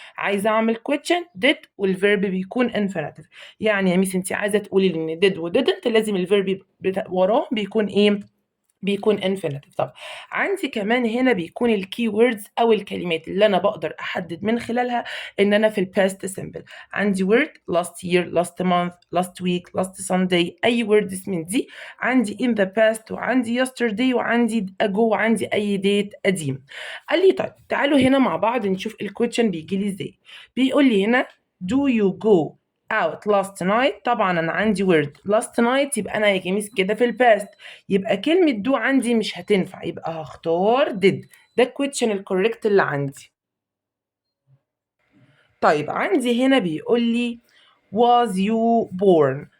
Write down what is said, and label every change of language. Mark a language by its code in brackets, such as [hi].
[ar] عايزه اعمل question did والفيرب بيكون infinitive. يعني يا ميس انت عايزه تقولي لي ان did و didn't لازم الفيرب وراه بيكون ايه؟ بيكون infinitive. طب عندي كمان هنا بيكون الكي ووردز او الكلمات اللي انا بقدر احدد من خلالها ان انا في الباست سيمبل. عندي word [en] last year last month last week last Sunday، [ar] اي words من دي. عندي [en] in the past [ar] وعندي yesterday وعندي ago وعندي اي date قديم. قال لي طيب تعالوا هنا مع بعض نشوف الكويشن بيجي لي ازاي. بيقول لي هنا [en] do you go out last night. [ar] طبعا انا عندي word last night يبقى انا يا جميس كده في الباست، يبقى كلمة do عندي مش هتنفع، يبقى هختار did. ده الكويشن الكوريكت اللي عندي. طيب عندي هنا بيقول لي [en] was you born.